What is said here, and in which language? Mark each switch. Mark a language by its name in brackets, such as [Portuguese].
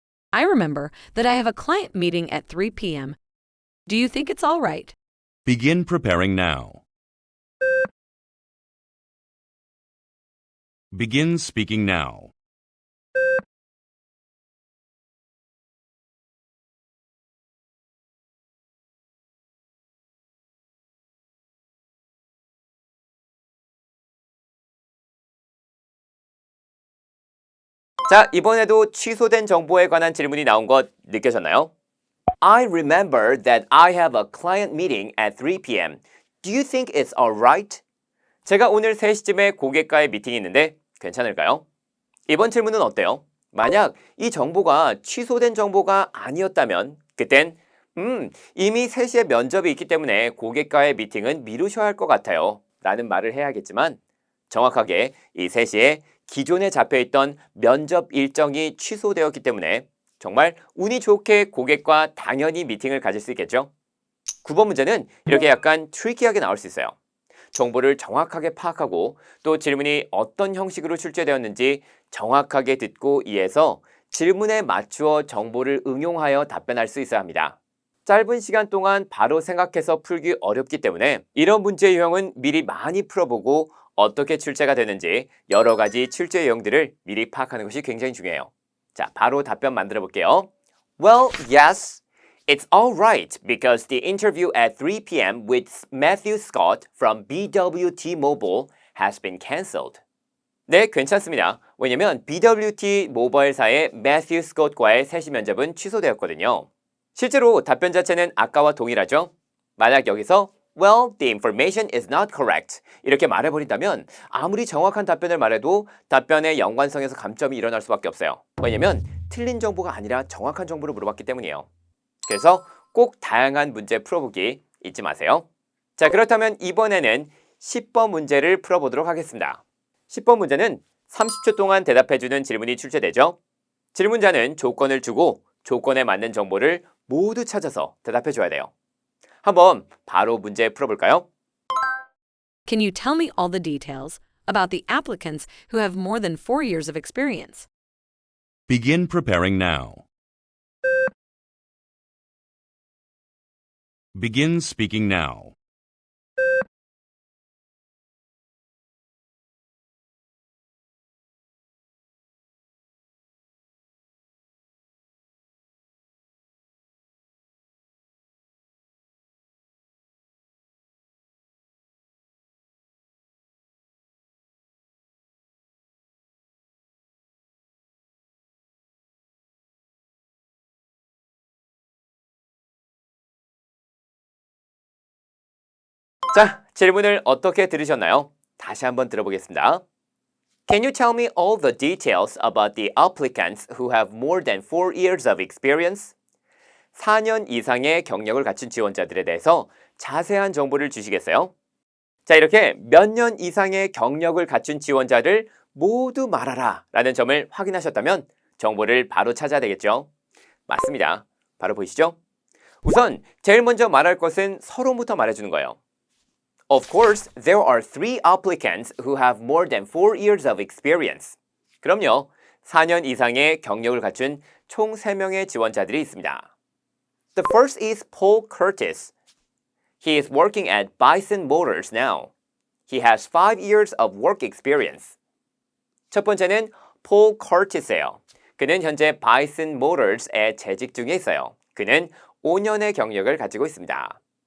[English] I remember that I have a client meeting at 3 p.m. Do you think it's all right? Begin preparing now. Begin speaking now. [Korean] 자, 이번에도 취소된 정보에 관한 질문이 나온 것 느껴졌나요? [English] I remember that I have a client meeting at 3 p.m. Do you think it's alright? [Korean] 제가 오늘 3시쯤에 고객과의 미팅이 있는데 괜찮을까요? 이번 질문은 어때요? 만약 이 정보가 취소된 정보가 아니었다면 그땐 이미 3시에 면접이 있기 때문에 고객과의 미팅은 미루셔야 할 것 같아요. 라는 말을 해야겠지만 정확하게 이 3시에 기존에 잡혀있던 면접 일정이 취소되었기 때문에 정말 운이 좋게 고객과 당연히 미팅을 가질 수 있겠죠. 9번 문제는 이렇게 약간 트리키하게 나올 수 있어요. 정보를 정확하게 파악하고 또 질문이 어떤 형식으로 출제되었는지 정확하게 듣고 이해해서 질문에 맞추어 정보를 응용하여 답변할 수 있어야 합니다. 짧은 시간 동안 바로 생각해서 풀기 어렵기 때문에 이런 문제 유형은 미리 많이 풀어보고 어떻게 출제가 되는지 여러 가지 출제 유형들을 미리 파악하는 것이 굉장히 중요해요. 자, 바로 답변 만들어 볼게요. [English] Well, yes. It's all right because the interview at 3 p.m. with Matthew Scott from BWT Mobile has been cancelled. [Korean] 네, 괜찮습니다. 왜냐면 BWT 모바일사의 매튜 스콧과의 3시 면접은 취소되었거든요. 실제로 답변 자체는 아까와 동일하죠? 만약 여기서 [English] Well, the information is not correct. [Korean] 이렇게 말해버린다면 아무리 정확한 답변을 말해도 답변의 연관성에서 감점이 일어날 수밖에 없어요. 왜냐면 틀린 정보가 아니라 정확한 정보를 물어봤기 때문이에요. 그래서 꼭 다양한 문제 풀어보기 잊지 마세요. 자, 그렇다면 이번에는 10번 문제를 풀어보도록 하겠습니다. 10번 문제는 30초 동안 대답해주는 질문이 출제되죠. 질문자는 조건을 주고 조건에 맞는 정보를 모두 찾아서 대답해줘야 돼요. 한번 바로 문제 풀어볼까요? [English] Can you tell me all the details about the applicants who have more than 4 years of experience? Begin preparing now. Begin speaking now. [Korean] 자, 질문을 어떻게 들으셨나요? 다시 한번 들어보겠습니다. [English] Can you tell me all the details about the applicants who have more than 4 years of experience? [Korean] 4년 이상의 경력을 갖춘 지원자들에 대해서 자세한 정보를 주시겠어요? 자, 이렇게 몇 년 이상의 경력을 갖춘 지원자를 모두 말하라 라는 점을 확인하셨다면 정보를 바로 찾아야 되겠죠? 맞습니다. 바로 보이시죠? 우선 제일 먼저 말할 것은 서론부터 말해주는 거예요. [English] Of course, there are 3 applicants who have more than 4 years of experience. [Korean] 그럼요, 4년 이상의 경력을 갖춘 총 3명의 지원자들이 있습니다. [English] The first is Paul Curtis. He is working at Bison Motors now. He has 5 years of work experience. [Korean] 첫 번째는 Paul Curtis예요. 그는 현재 Bison Motors에 재직 중에 있어요. 그는 5년의 경력을 가지고 있습니다.